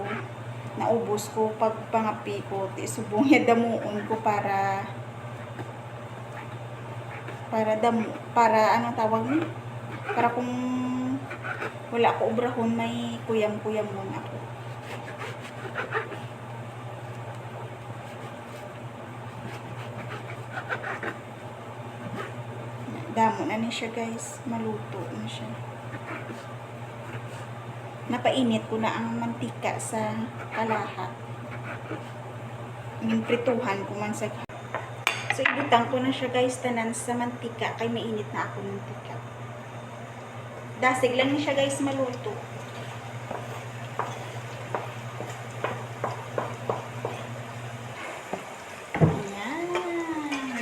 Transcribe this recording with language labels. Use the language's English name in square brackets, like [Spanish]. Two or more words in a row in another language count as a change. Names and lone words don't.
[Hiligaynon] Naubos ko pag pangapi ko, subong ya damuon ko para ano tawag ni? Para kung wala ko obrahon may kuyam-kuyam mo ako. Damo na ni siya guys, maluto na siya. Napainit ko na ang mantika sa kalahat. Prituhan ko man sa. So, ibutang ko na siya guys tanan sa mantika kay mainit na ako ng mantika. Dasig lang ni siya guys maluto. Ayan.